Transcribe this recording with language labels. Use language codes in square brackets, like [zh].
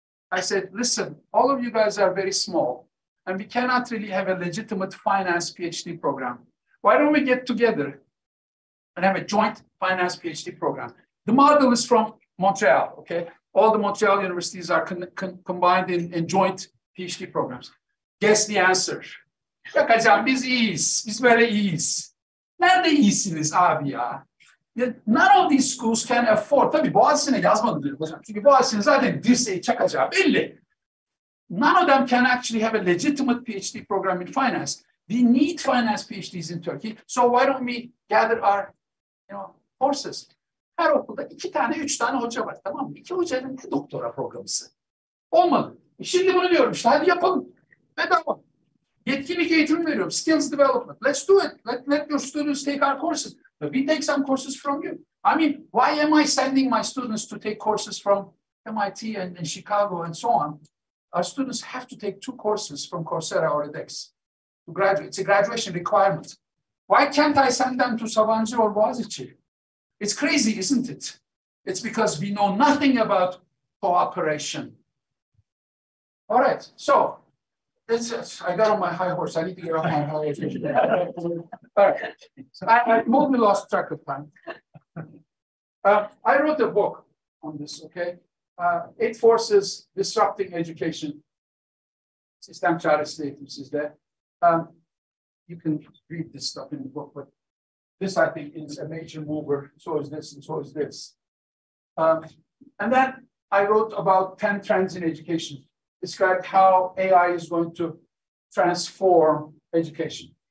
[en] I said, listen, all of you guys are very small, and we cannot really have a legitimate finance PhD program. Why don't we get together and have a joint finance PhD program? The model is from Montreal, okay? All the Montreal universities are combined in joint PhD programs. Guess the answer. [tr] Yok hocam biz iyiyiz, biz böyle iyiyiz. Nerede iyisiniz abi ya? [en] None of these schools can afford. [tr] Tabii Boğaziçi'ne yazmadı diyor hocam. Çünkü Boğaziçi'nin zaten dirseği çakacağı belli. [en] None of them can actually have a legitimate PhD program in finance. We need finance PhDs in Turkey. So why don't we gather our forces? [tr] Her okulda 2 tane, 3 tane hoca var, tamam mı? 2 hocanın ne doktora programısı? Olmadı. Şimdi bunu diyorum işte, hadi yapalım. Bedava. Yetkinlik eğitimi veriyorum. [en] Skills development. Let's do it. Let your students take our courses. But we take some courses from you. I mean, why am I sending my students to take courses from MIT and Chicago and so on? Our students have to take 2 courses from Coursera or edX to graduate. It's a graduation requirement. Why can't I send them to Sabancı or Boğaziçi? It's crazy, isn't it? It's because we know nothing about cooperation. All right, so I got on my high horse. I need to get off my high horse. All right, so I totally lost track of time. I wrote a book on this, okay? 8 Forces Disrupting Education. [tr] Sistem çaresi eğitim sizde. [en] You can read this stuff in the book, but this, I think, is a major mover. So is this, and so is this. And then I wrote about 10 trends in education, described how AI is going to transform education.